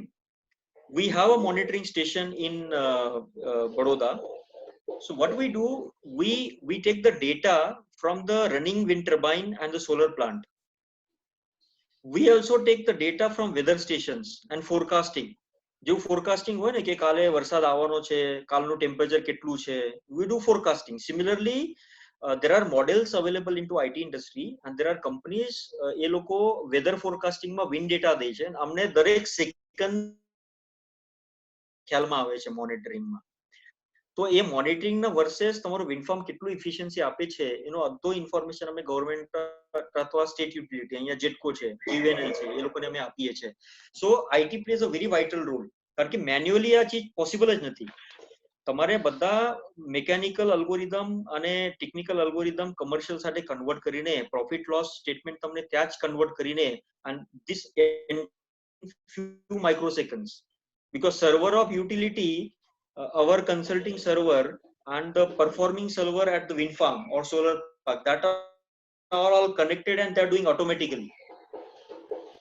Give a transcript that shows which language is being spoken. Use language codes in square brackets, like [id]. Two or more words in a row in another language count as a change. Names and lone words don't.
[en] We have a monitoring station in Baroda. So what we do, we take the data from the running wind turbine and the solar plant. We also take the data from weather stations and forecasting. [gu] जो forecasting હોય ને કે કાલે વરસાદ આવવાનો છે, કાલનું ટેમ્પરેચર કેટલું છે, [en] we do forecasting. Similarly, there are models available into IT industry, and there are companies [gu] એ લોકો weather forecasting માં wind data દે છે, અમને દરેક સેકન્ડ ખ્યાલમાં આવે છે મોનિટરિંગ માં. તો એ મોનિટરિંગ ના વર્સેસ તમારું [en] wind farm [gu] કેટલું ઇફિશિયન્સી આપે છે એનો અડધો ઇન્ફોર્મેશન અમે ગવર્મેન્ટ અથવા [en] state utility, [gu] અહીંયા જેટકો છે, GVNL છે, એ લોકોને અમે આપીએ છીએ. [en] So IT plays a very vital role, [gu] કારણ કે મેન્યુઅલી આ ચીજ પોસિબલ જ નથી. તમારે બધા [en] mechanical algorithm [gu] અને [en] technical algorithm commercial [gu] સાથે કન્વર્ટ કરીને [en] profit loss statement [gu] તમને ત્યાં જ કન્વર્ટ કરીને, [en] and this in few microseconds, because server of utility, our consulting server and the performing server at the wind farm or solar park, that are all connected and they are doing automatically.